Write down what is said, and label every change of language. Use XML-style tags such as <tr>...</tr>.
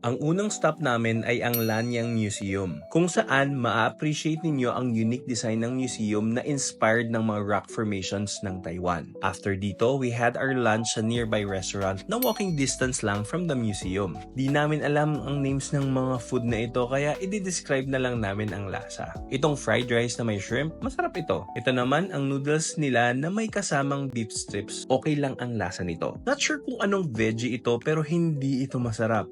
<tl>Ang unang stop namin ay ang Lanyang Museum, kung saan ma-appreciate ninyo ang unique design ng museum na inspired ng mga rock formations ng Taiwan.</tl> <en>After dito, we had our lunch sa nearby restaurant na walking distance lang from the museum.</en> <tl>Di namin alam ang names ng mga food na ito kaya i-describe na lang namin ang lasa. Itong fried rice na may shrimp, masarap ito. Ito naman ang noodles nila na may kasamang beef strips. Okay lang ang lasa nito. Not sure kung anong veggie ito pero hindi ito masarap.</tl>